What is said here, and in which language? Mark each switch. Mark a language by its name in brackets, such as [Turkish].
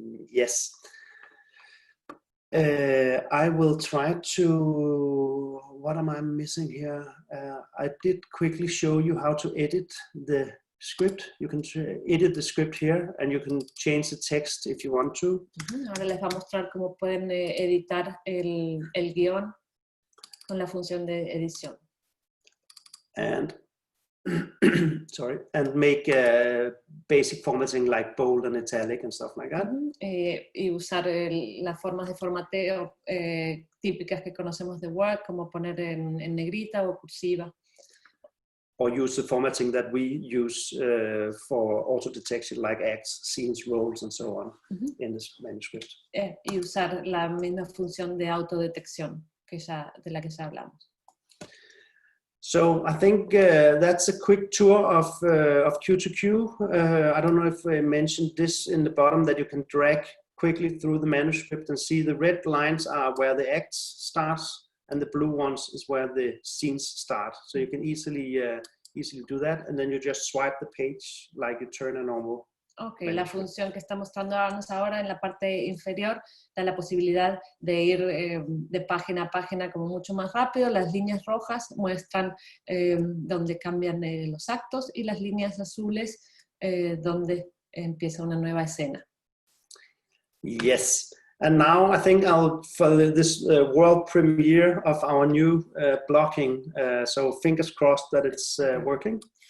[English] Yes, I will try to, what am I missing here? I did quickly show you how to edit the script. You can edit the script here and you can change the text if you want to. [Spanish] Ahora les va a mostrar cómo pueden editar el guión con la función de edición. [English] And sorry, and make basic formatting like bold and italic and stuff like that. [Spanish] Y usar las formas de formateo típicas que conocemos de Word, como poner en negrita o cursiva. [English] Or use the formatting that we use for auto detection, like acts, scenes, roles, and so on in this manuscript. [Spanish] Y usar la misma función de autodetección de la que ya hablamos. [English] So I think that's a quick tour of Q2Q. I don't know if I mentioned this in the bottom, that you can drag quickly through the manuscript and see the red lines are where the acts starts, and the blue ones is where the scenes start. So you can easily do that, and then you just swipe the page like you turn a normal. [Spanish] Okay, la función que está mostrando ahora en la parte inferior da la posibilidad de ir de página a página como mucho más rápido. Las líneas rojas muestran donde cambian los actos, y las líneas azules donde empieza una nueva escena. [English] Yes, and now I think for this world premiere of our new blocking, so fingers crossed that it's working.